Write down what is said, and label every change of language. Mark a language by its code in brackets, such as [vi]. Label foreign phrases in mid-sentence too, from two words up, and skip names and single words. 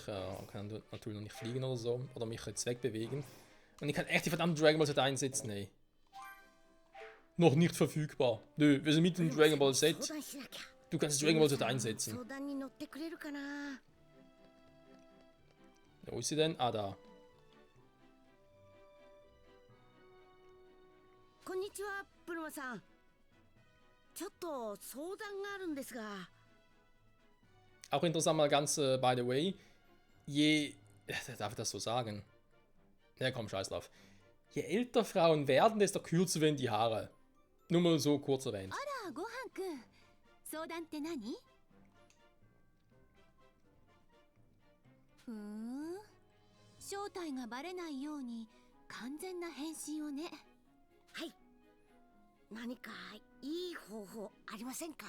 [de] Ja, kann natürlich noch nicht fliegen oder so. Oder mich jetzt wegbewegen. Und ich kann echt die verdammte Dragon Ball Set einsetzen, ey. Noch nicht verfügbar. Nö, wir sind mitten im Dragon Ball Set. Du kannst das Dragon Ball Set einsetzen. Wo ist sie denn? Ah, da. [ja] こんにちは、ブルマさん。ちょっと相談があるんですが。 [de] Auch interessant mal ganz, [en] by the way. [de] Darf ich das so sagen? Ja, komm, scheiß drauf. Je älter Frauen werden, desto kürzer werden die Haare. Nur mal so kurz erwähnt. [ja] あら、ごはんくん。相談って何？正体がバレないように完全な変身をね。はい。何かいい方法ありませんか？